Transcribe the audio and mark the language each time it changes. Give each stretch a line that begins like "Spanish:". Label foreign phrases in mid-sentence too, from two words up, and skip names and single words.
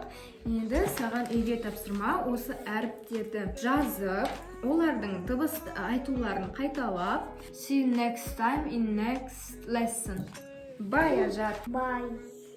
Kazakh: Енді саған үйге тапсырма осы әріптерді жазып, олардың дыбысты айтуларын қайталап.
English: See you next time in next lesson. Bye, Ажар. Bye.